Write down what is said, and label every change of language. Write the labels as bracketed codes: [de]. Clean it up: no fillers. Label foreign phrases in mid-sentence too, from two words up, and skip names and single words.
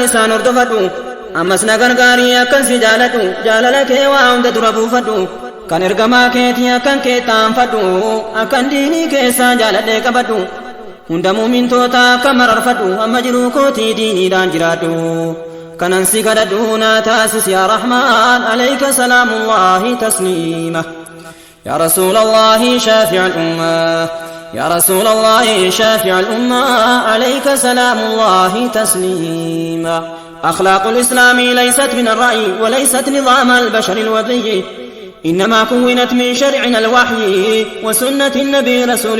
[om] isaan hordofadhu ammas na gargaarii akkan si jaaladhu jaalala kee waa hunda dura buufadhu kan ergamaa keetii akkan kee taanfadhu akkan diinii keessaa jaaladhee qabadhu hunda muumintoota akka mararfadhu amma jiruu kootii diiniidhaan jiraadhu kanan si kadhadhu naa taasis [ar] يا رحمن عليك سلام الله تسليما يا رسول الله شافع الأمة يا رسول الله شافع الأمة عليك سلام الله تسليما أخلاق الإسلام ليست من الرأي وليست نظام البشر الوضعي إنما كونت من شرعنا الوحي وسنة النبي رسول